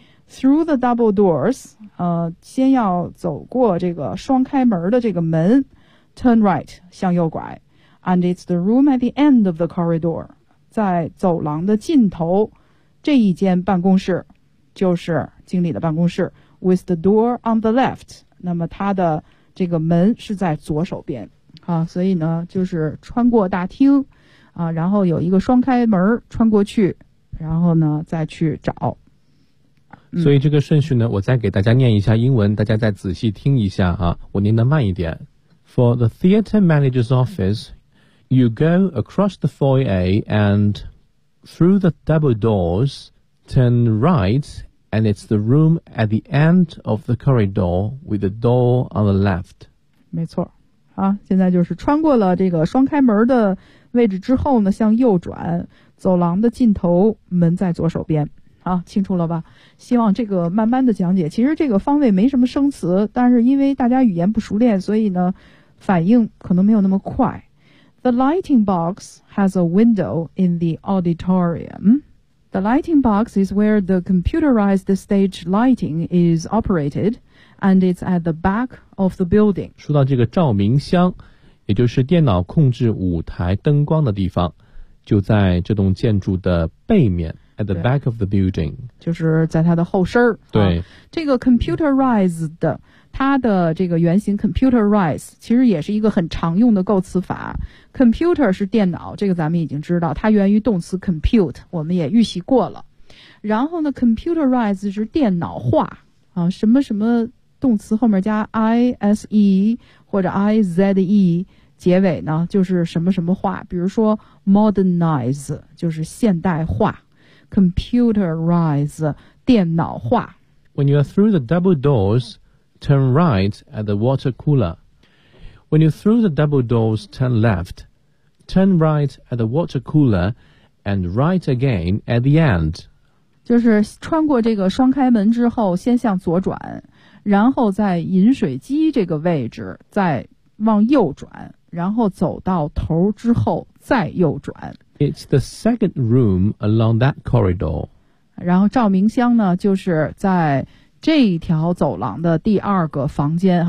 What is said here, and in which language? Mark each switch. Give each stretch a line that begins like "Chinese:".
English: through the double doors,
Chinese: 先要走过这个双开门的这个门
English: turn right,
Chinese: 向右拐
English: and it's the room at the end of the corridor,
Chinese: 在走廊的尽头这一间办公室就是经理的办公室
English: with the door on the left,
Chinese: 那么他的这个门是在左手边啊，所以呢就是穿过大厅啊，然后有一个双开门穿过去，然后呢再去找。所以这个顺序呢，我再给大家念一下英文，大家再仔细听一下啊，我念得慢一点。
English: For the theater manager's office, you go across the foyer and through the double doors, turn right, and it's the room at the end of the corridor with the door on the left.
Chinese: 没错啊，现在就是穿过了这个双开门的位置之后呢，向右转，走廊的尽头，门在左手边。啊，清楚了吧？希望这个慢慢的讲解。其实这个方位没什么生词，但是因为大家语言不熟练，所以呢，反应可能没有那么快。
English: The lighting box has a window in the auditorium. The lighting box is where the computerized stage lighting is operated, and it's at the back of the building.
Chinese: 说到这个照明箱，也就是电脑控制舞台灯光的地方，就在这栋建筑的背面。
English: At the back of the building,
Chinese: 就是在它的后身儿。对、啊，这个 computerized 它的这个原型 computerize 其实也是一个很常用的构词法。 Computer 是电脑，这个咱们已经知道，它源于动词 compute， 我们也预习过了。然后呢 ，computerize 是电脑化啊，什么什么动词后面加 ise 或者 ize 结尾呢，就是什么什么化，比如说 modernize 就是现代化。 Computerize, 电脑化。
English: When you are through the double doors, turn right at the water cooler. When you're through the double doors, turn left. Turn right at the water cooler and right again at the end.
Chinese: 就是穿过这个双开门之后先向左转，然后在饮水机这个位置再往右转，然后走到头之后再右转。
English: It's the second room along that corridor.
Chinese: 然后照明箱呢，就是在这一条走廊的第二个房间。